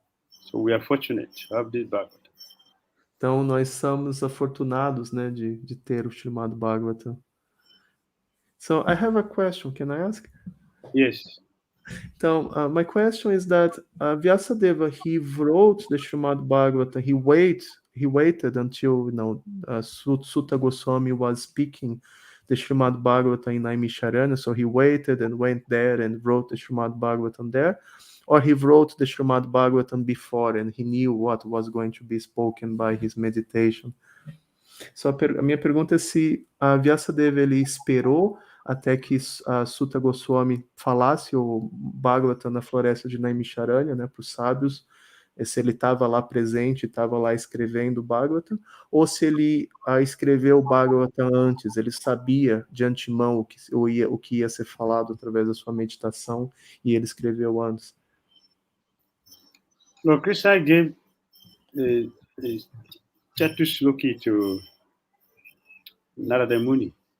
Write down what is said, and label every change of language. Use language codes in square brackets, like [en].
[en] So we are fortunate to have this Bhagavatam. [pt] Então, nós somos afortunados, né, de ter o chamado Bhagavatam. [en] So, I have a question. Can I ask? Yes. Então, my question is that Vyasadeva, he wrote the Srimad Bhagavatam. He waited until Sutta Goswami was speaking the Srimad Bhagavatam in Naimisharanya. So he waited and went there and wrote the Srimad Bhagavatam there. Or he wrote the Srimad Bhagavatam before and he knew what was going to be spoken by his meditation. [pt] So a minha pergunta é se Vyasadeva ele esperou até que Sutta Goswami falasse o Bhagavatam na floresta de Naimisharanya, né, para os sábios, se ele estava lá presente, estava lá escrevendo o Bhagavatam, ou se ele escreveu o Bhagavatam antes, ele sabia de antemão o que ia ser falado através da sua meditação e ele escreveu antes. [en] Well, Krsna gave Chatusloki to Narada Muni.